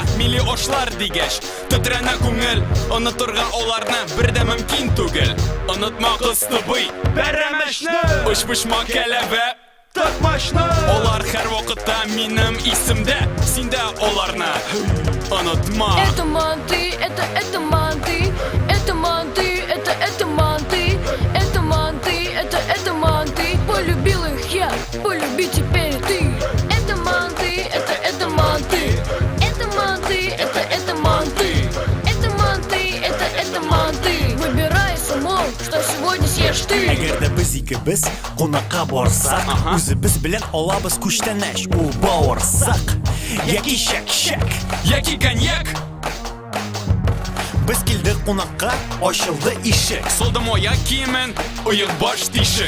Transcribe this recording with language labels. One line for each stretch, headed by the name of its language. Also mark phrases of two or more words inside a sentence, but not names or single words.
Tatar: Милли ошлар дигәч, тетрәнә күңел, онытырга аларны бер дә мөмкин түгел. Онытма кыстыбый, бәрәмәшне, уч-пучмак кәләбә, тыкмашны. Алар һәр вакытта минем исемдә, син дә аларны онытма.
Russian: Это манты, это манты, это манты, это манты, это манты, это манты. Полюбил их я, полюби теперь ты. Это манты, это манты, это манты, это манты, это манты, это манты. Выбирай с умом, что сегодня съешь ты.
Tatar: Әгәр дә без икебез кунакка барсак, үзебез белән алабыз күчтәнәч, ул бавырсак яки шәк-шәк. Яки коньяк, Без килдек кунакка, ачылды ишек. солдым аяк киемен, оек баш тишек.